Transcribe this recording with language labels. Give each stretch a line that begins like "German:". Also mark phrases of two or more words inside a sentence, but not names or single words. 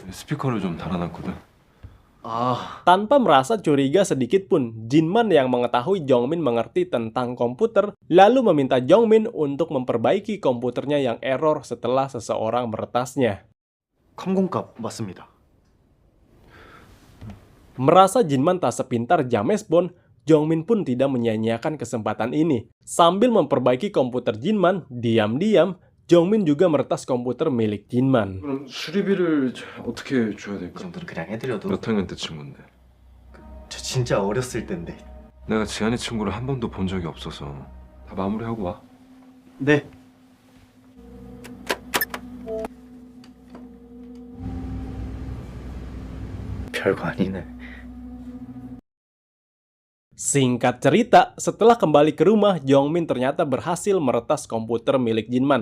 Korean: 스피커를 좀 달아놨거든. 아,
Indonesian: Tanpa merasa curiga sedikit pun, Jinman yang mengetahui Jongmin mengerti tentang komputer, lalu meminta Jongmin untuk memperbaiki komputernya yang error setelah seseorang meretasnya.
Korean: 컴공값 맞습니다.
Indonesian: Merasa Jinman tak sepintar James Bond, Jongmin pun tidak menyia-nyiakan kesempatan ini. Sambil memperbaiki komputer Jinman, diam-diam, Jongmin juga meretas komputer milik Jinman.
Korean: 그럼 수리비를 어떻게 줘야 그 될까? 정도는 그냥 해드려도. 몇 학년 때 친구인데? 저 진짜 어렸을 텐데. 내가 지한이 친구를 한 번도 본 적이 없어서 다 마무리하고 와. 네. 별거 아니네.
Indonesian: Singkat cerita, setelah kembali ke rumah, Jongmin ternyata berhasil meretas komputer milik Jinman.